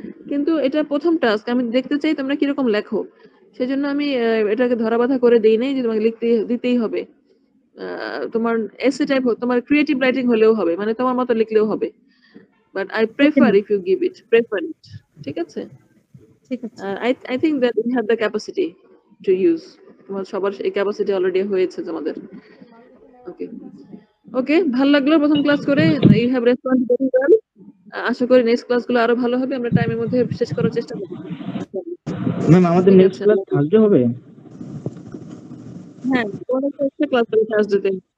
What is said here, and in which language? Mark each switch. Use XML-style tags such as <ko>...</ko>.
<bn>কিন্তু এটা প্রথম টাস্ক, আমি দেখতে চাই তোমরা কিরকম লেখো, সেজন্য আমি এটাকে ধরাবাঁধা করে দেই নাই যে তোমাকে লিখতে দিতেই হবে। তোমার এসে টাইপ, তোমার ক্রিয়েটিভ রাইটিং হলেও হবে, মানে তোমার মতো লিখলেও হবে,</bn> <en>But I prefer if you give it, prefer it.</en> <bn>ঠিক আছে, ঠিক আছে</bn> <en>I think that we have the capacity to use,</en> <bn>তোমার সবার এই ক্যাপাসিটি অলরেডি হয়েছে তোমাদের। ওকে ওকে ভালো লাগলো প্রথম ক্লাস করে,</bn> <en>You have respond very well.</en> <bn>আশা করি নেক্সট ক্লাসগুলো আরো ভালো হবে, আমরা টাইমের মধ্যে শেষ করার চেষ্টা করব। ম্যাম আমাদের ঠিক নেক্সট আছে। ক্লাস থার্সডে হবে? হ্যাঁ তোমাদের তো একটা ক্লাস হবে থার্সডেতে।</bn>